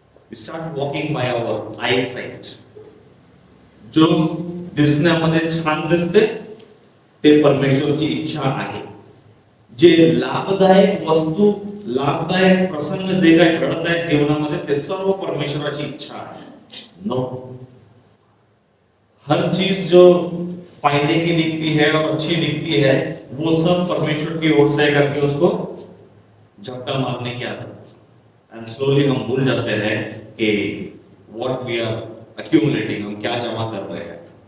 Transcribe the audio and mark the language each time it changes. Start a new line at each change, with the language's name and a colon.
English: We start walking by our eyesight.
Marathi: जो दिसण्यामध्ये छान दिसते ते परमेश्वरची इच्छा आहे। जे लाभदायक वस्तू, लाभदायक प्रसंग जे काही घडत आहेत जीवनामध्ये ते सर्व परमेश्वराची इच्छा आहे।
Hindi: नो, हर चीज जो फायदे की दिखती है और अच्छी दिखती है वो सब परमेश्वर की ओर से करके उसको झपटा मारने की आदत।
English: and slowly
Hindi: हम भूल जाते हैं कि
English: what we are accumulating,
Hindi: हम क्या जमा कर रहे हैं।